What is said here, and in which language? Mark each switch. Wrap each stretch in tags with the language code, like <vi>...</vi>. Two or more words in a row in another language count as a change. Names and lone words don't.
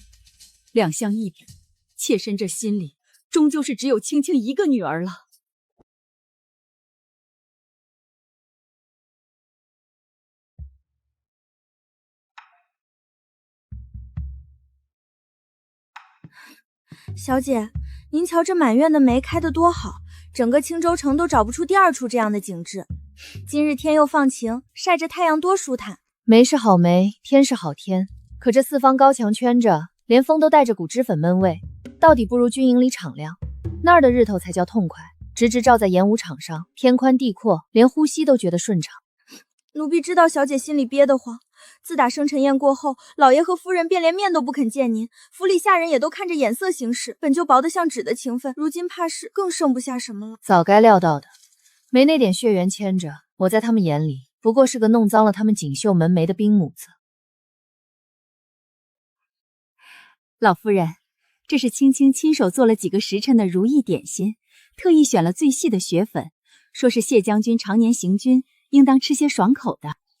<zh>兩相一比，妾身這心裡終究是只有青青一個女兒了。小姐，您瞧這满院的梅開得多好，整個青州城都找不出第二處這樣的景致。今日天又放晴，曬着太陽多舒坦。梅是好梅，天是好天，可這四方高牆圈着，連風都帶着股脂粉悶味，到底不如軍營裡敞亮。那兒的日頭才叫痛快，直直照在演武場上，天寬地闊，連呼吸都覺得順暢。奴婢知道小姐心裡憋得慌。自打生辰宴過後，老爺和夫人便連面都不肯見您，府裡下人也都看着眼色行事，本就薄得像紙的情分，如今怕是更剩不下什麼了。早該料到的，沒那點血緣牽着，我在他們眼裡不過是個弄髒了他們錦繡門楣的兵母子。老夫人，這是青青親手做了幾個時辰的如意點心，特意選了最細的雪粉，說是謝將軍常年行軍，應當吃些爽口的。</zh>